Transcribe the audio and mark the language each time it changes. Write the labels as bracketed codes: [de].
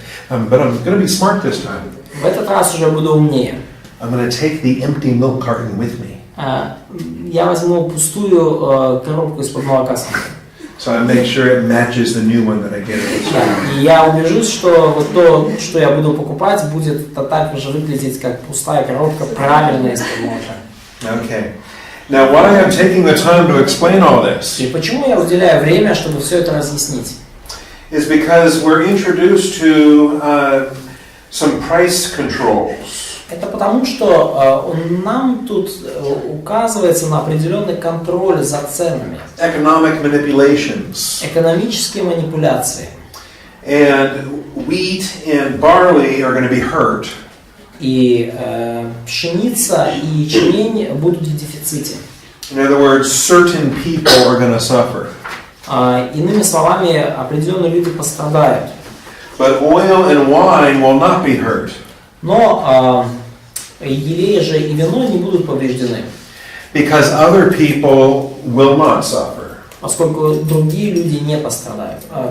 [en] But I'm going to be smart this time. [ru] В этот раз уже буду умнее. [en] I'm going to take the empty milk carton with me. [ru] Я возьму пустую коробку из-под молока с собой. [en] So I make sure it matches the new one that I get at the store. [ru] И я убежусь, что вот то, что я буду покупать, будет так же выглядеть, как пустая коробка, правильно из-под молока. [en] Okay. Now, why I'm taking the time to explain all this [ru] И почему я уделяю время, чтобы все это разъяснить? [en] is because we're introduced to some price controls. [ru] Это потому, что нам тут указывается на определенный контроль за ценами. [en] Economic manipulations. [ru] Экономические манипуляции. [en] And wheat and barley are going to be hurt. [ru] И пшеница и ячмень будут в дефиците. [en] In other words, certain people are going to suffer. [ru] Иными словами, определенные люди пострадают. [en] But oil and wine will not be hurt. [ru] Но елей же и вино не будут повреждены. [en] Because other people will not suffer. [ru] Поскольку другие люди не пострадают.